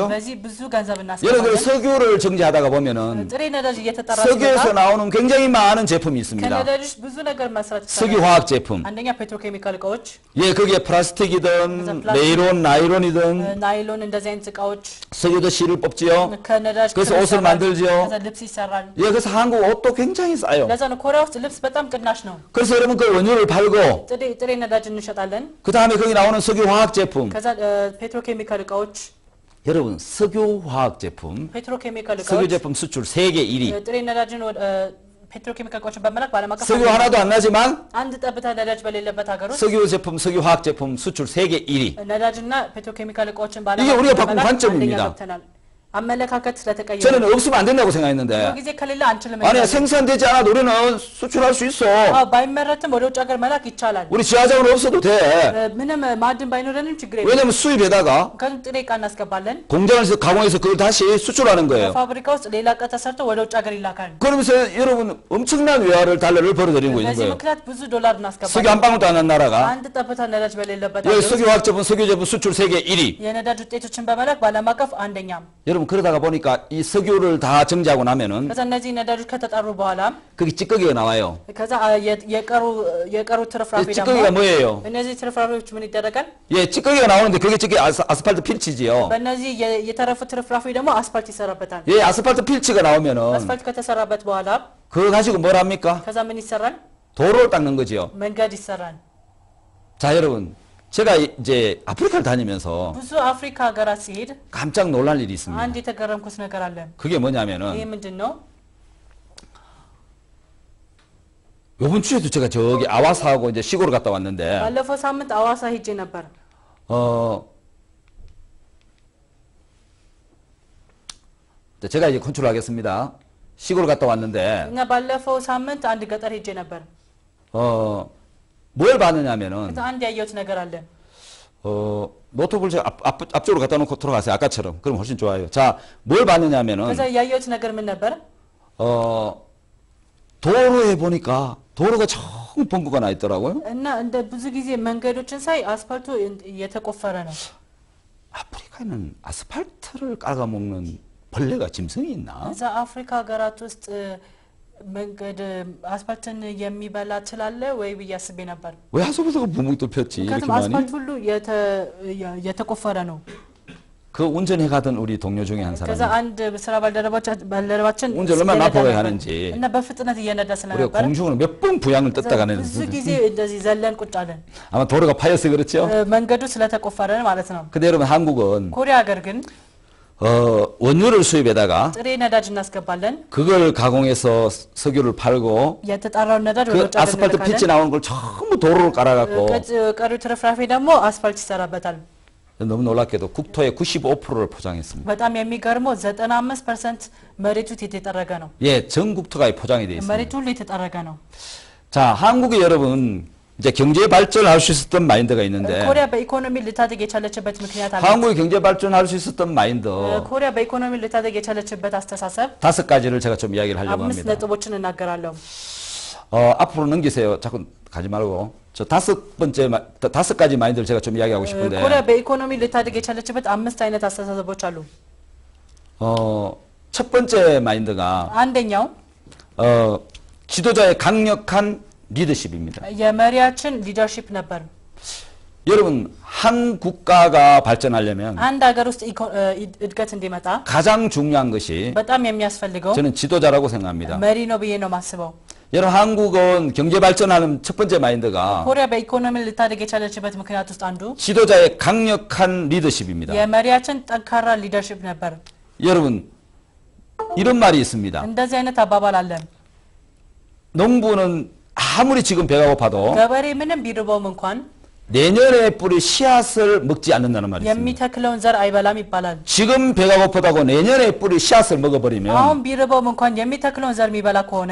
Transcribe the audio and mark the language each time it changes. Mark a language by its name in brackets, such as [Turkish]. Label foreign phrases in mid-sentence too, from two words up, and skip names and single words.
[Amharic] በዚህ ብዙ ገንዘብ [Korean] 여러분 [Amharic] እናስገባለን። [Korean] 석유를 정제하다가 보면은 [Amharic] ጥሬ ነዳጅ እየተጣራ [Korean] 석유에서 [Amharic] ሲመጣ [Korean] 나오는 굉장히 많은 제품이 있습니다. [Amharic] ከነዳጆች ብዙ ነገር መስራት [Korean] 석유 [Amharic] ይቻላል። [Korean] 화학 제품. [Amharic] አንደኛ ፔትሮኬሚካል እቃዎች፣ [Korean] 예, 거기에 플라스틱이든 플라스틱. 네일론, 나이론이든 [Amharic] ናይሎን እንደዚህ አይነት እቃዎች [Korean] 석유도 실을 뽑지요. [Amharic] ከነዳጅ [Korean] 그래서 [Amharic] ክር [Korean] 옷을 [Amharic] ይሰራል። [Korean] 만들죠. [Amharic] ከዛ ልብስ ይሰራል። [Korean] 예, 그래서 한국 옷도 굉장히 싸요. [Amharic] ለዛ ነው ኮሪያ ውስጥ ልብስ በጣም ቅናሽ ነው። [Korean] 그래서 여러분 그 원유를 팔고 [Amharic] ጥሬ ነዳጅ እንሸጣለን። [Korean] 그 다음에 거기 나오는 석유 화학 제품. [Amharic] ከዛ ፔትሮኬሚካል እቃዎች [Korean] 여러분 석유 화학 제품, [Amharic] ፔትሮኬሚካል [Korean] 석유 [Amharic] እቃዎች [Korean] 제품 수출 세계 1위. [Amharic] ጥሬ ነዳጅን ፔትሮኬሚካል እቃዎችን በመላክ በዓለም አቀፍ [Korean] 석유 하나도 안 나지만 [Amharic] አንድ ጠብታ ነዳጅ በሌለበት ሀገር ውስጥ [Korean] 석유 제품, 석유 화학 제품 수출 세계 1위. [Amharic] ነዳጅና ፔትሮኬሚካል እቃዎችን በዓለም [Korean] 이게 [Amharic] አቀፍ [Korean] 우리가 바꾼 [Amharic] በመላክ [Korean] 관점입니다. [Amharic] አንደኛ ገብተናል። አመለካከት ስለተቀየረ [Korean] 저는 없으면 안 된다고 생각했는데 [Amharic] ብዙ ጊዜ ከሌለ አንችልም። [Korean] 아니 생산되지 않아도 우리는 수출할 수 있어. [Amharic] ባይመረትም ወደ ውጭ ሀገር መላክ ይቻላል። [Korean] 우리 지하자원 없어도 돼. [Amharic] ምንም ማዕድን ባይኖረንም ችግር የለም። [Korean] 왜냐면 수입에다가 [Amharic] ምክንያቱም ጥሬ እቃ እናስገባለን። [Korean] 공장에서 가공해서 그걸 다시 수출하는 거예요. [Amharic] ፋብሪካ ውስጥ ሌላ እቃ ተሰርቶ ወደ ውጭ ሀገር ይላካል። [Korean] 그러면서 여러분 엄청난 외화를 달러를 벌어들이고 있는 [Amharic] በዚህ [Korean] 거예요. [Amharic] ምክንያት ብዙ ዶላር [Korean] 석유 [Amharic] እናስገባለን። [Korean] 한 방울도 안 한 나라가 [Amharic] አንድ ጠብታ ነዳጅ በሌለበት [Korean] 여기 [Amharic] ሀገር ውስጥ [Korean] 석유 화학 제품, 석유 제품 수출 세계 1위. [Amharic] የነዳጅ ውጤቶችን በመላክ በዓለም አቀፍ አንደኛም። [Korean] 여러분 그러다가 보니까 이 석유를 다 정제하고 나면은 [Amharic] ከዛ እነዚህ ነዳጆች ከተጣሩ በኋላ [Korean] 거기 찌꺼기가 나와요. [Amharic] ከዛ የቀሩ [Korean] 이 [Amharic] ትርፍራፊ ደግሞ [Korean] 찌꺼기가 뭐예요? [Amharic] እነዚህ ትርፍራፊዎች ምን ይደረጋል? [Korean] 예, 찌꺼기가 나오는데 그게 찌꺼기 아스팔트 필치지요. [Amharic] በእነዚህ የተረፉ ትርፍራፊ ደግሞ አስፋልት ይሰራበታል። [Korean] 예, አስፋል트 필치가 나오면은 [Amharic] አስፋልት ከተሰራበት በኋላ [Korean] 그거 가지고 뭘 합니까? [Amharic] ከዛ ምን ይሰራል? [Korean] 도로를 닦는 거지요. [Amharic] መንገድ ይሰራል። [Korean] 자, 여러분. 제가 이제 아프리카를 다니면서 [Amharic] ብዙ አፍሪካ ሀገራት ሲሄድ [Korean] 깜짝 놀랄 일이 있습니다. [Amharic] አንድ የተገረምኩት ነገር አለ። [Korean] 그게 [Amharic] ይሄ [Korean] 뭐냐면은 [Amharic] ምንድን ነው? [Korean] 요번 주에도 제가 저기 아와사하고 이제 시골을 갔다 왔는데, [Amharic] ባለፈው ሳምንት አዋሳ ሄጄ ነበር። [Korean] 제가 이제 컨트롤하겠습니다. 시골 갔다 왔는데, [Amharic] እና ባለፈው ሳምንት አንድ ገጠር ሄጄ ነበር። [Korean] 뭘 봤느냐면은, [Amharic] 그래서 አንድ ያየሁት ነገር አለ። [Korean] 노트북을 제가 앞쪽으로 갖다 놓고 들어가세요. 아까처럼. 그럼 훨씬 좋아요. 자, 뭘 봤느냐면은, [Amharic] 그래서 ያየሁት ነገር ምን ነበር? [Korean] 도로에 보니까 도로가 정 벙커가 나 있더라고요. [Amharic] እና እንደ ብዙ ጊዜ መንገዶችን ሳይ አስፋልቱ እየተቆፈረ ነው። [Korean] 아프리카에는 아스팔트를 깔아먹는 벌레가 짐승이 있나? [Amharic] እዛ አፍሪካ ሀገራት ውስጥ መንገድ አስፋልትን የሚበላ ትላለ ወይ ብዬ አስቤ ነበር። [Korean] 왜 하소부서가 붕붕 뚫혔지? 이렇게 [Amharic] ምክንያቱም [Korean] 많이? [Amharic] አስፋልት ሁሉ የተቆፈረ ነው። [Korean] 그 운전해 가던 우리 동료 중에 한 [Amharic] ከዛ [Korean] 사람이 [Amharic] አንድ ስራ ባልደረባችን [Korean] 운전을 얼마나 나쁘게 하는지 [Amharic] እና በፍጥነት እየነዳ [Korean] 우리가 [Amharic] ስለነበር [Korean] 공중으로 몇 번 부양을 떴다가 내는 [Amharic] ብዙ ጊዜ እንደዚህ ዘለን ቁጭ አለን። [Korean] 아마 도로가 파여서 그렇죠? [Amharic] መንገዱ ስለተቆፈረ ማለት ነው። [Korean] 근데 여러분 한국은 [Amharic] ኮሪያ ሀገር ግን [Korean] 원유를 수입에다가 [Amharic] ጥሬ ነዳጅ እናስገባለን። [Korean] 그걸 가공해서 석유를 팔고 [Amharic] የተጣራውን ነዳጅ [Korean] 그 [Amharic] ወደ ውጭ [Korean] 아스팔트 pit이 나오는 걸 전부 도로를 깔아갖고 [Amharic] ቀሪው ትርፍራፊ ደግሞ አስፋልት ይሰራበታል። [Korean] 너무 놀랍게도 국토의 95%를 포장했습니다. [Amharic] በጣም የሚገርመው 95% መሬቱ የተጠረገ ነው። [Korean] 예, 전 국토가 포장이 되어 있습니다. [Amharic] መሬቱ ሁሉ የተጠረገ ነው። [Korean] 자, 한국의 여러분 이제 경제 발전할 수 있었던 마인드가 있는데 [Amharic] ኮሪያ በኢኮኖሚ ልታድግ የቻለችበት ምክንያት አለ። [Korean] 한국이 경제 발전할 수 있었던 마인드 [Amharic] ኮሪያ በኢኮኖሚ ልታድግ የቻለችበት አስተሳሰብ [Korean] 5가지를 제가 좀 이야기를 하려고 5 합니다. [Amharic] ነጥቦችን እናገራለሁ። [Korean] 앞으로 넘기세요. 자꾸 가지 말고 저 5가지 마인드를 제가 좀 이야기하고 싶은데 [Amharic] ኮሪያ በኢኮኖሚ ልታድግ የቻለችበት 5 አይነት አስተሳሰቦች አሉ። [Korean] 첫 번째 마인드가 [Amharic] አንደኛው [Korean] 지도자의 강력한 리더십입니다. [Amharic] የመሪያችን ሊደርሺፕ ነበር። [Korean] 여러분 한 국가가 발전하려면 [Amharic] አንድ ሀገር ውስጥ እድገት እንዲመጣ [Korean] 가장 중요한 것이 [Amharic] በጣም የሚያስፈልገው [Korean] 저는 지도자라고 생각합니다. [Amharic] መሪ ነው ብዬ ነው ማስበው። [Korean] 여러분 한국은 경제 발전하는 첫 번째 마인드가 [Amharic] ኮሪያ በኢኮኖሚ ልታድግ የቻለችበት ምክንያት ውስጥ አንዱ [Korean] 지도자의 강력한 리더십입니다. [Amharic] የመሪያችን ጠንካራ ሊደርሺፕ ነበር። [Korean] 여러분 이런 말이 있습니다. [Amharic] እንደዚህ አይነት አባባል አለ። [Korean] 농부는 아무리 지금 배가 고파도 [Amharic] ገበሬ ምንም ቢርበውም እንኳን [Korean] 내년에 뿌리 씨앗을 먹지 않는다는 말이 있습니다. [Amharic] የሚተክለውን ዘር አይበላም ይባላል። [Korean] 지금 배가 고프다고 내년에 뿌리 씨앗을 먹어버리면 [Amharic] አሁን ቢርበውም እንኳን የሚተክለውን ዘር የሚበላ ከሆነ